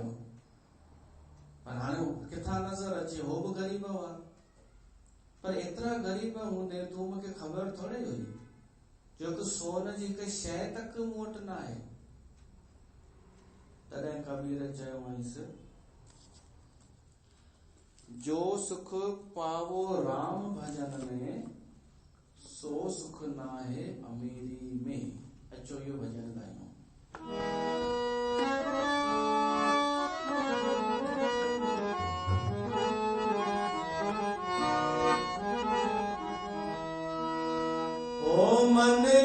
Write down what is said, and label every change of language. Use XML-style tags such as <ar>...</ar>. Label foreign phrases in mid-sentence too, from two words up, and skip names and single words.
<sd>पर हाणे किथां नज़र अचे, हो बि ग़रीब हुआ। पर एतिरा ग़रीब हूंदे तूं मूंखे ख़बर थोड़े हुई जो कि सोन जी हिकु शइ तक मूं वटि न आहे। तॾहिं कबीर चयोमांसि,</sd> <hi>जो सुख पावो राम भजन में, सो सुख नाहे अमीरी में।</hi> <sd>अचो इहो भजन गायूं। ओ मन</sd>